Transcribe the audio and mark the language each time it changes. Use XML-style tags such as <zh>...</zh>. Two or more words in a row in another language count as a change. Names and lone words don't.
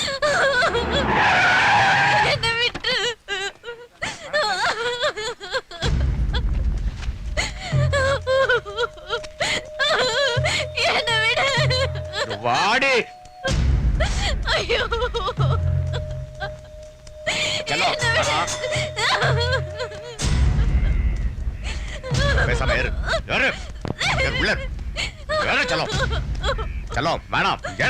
<ta>என்ன விட்டு என்ன விடு வாடி. ஐயோ चलो பேசாம ஏறு. ஏறு. ஏறு உள்ள. ஏறு</ta> <hi>चलो. चलो मैडम</hi> <ta>ஏறு.</ta>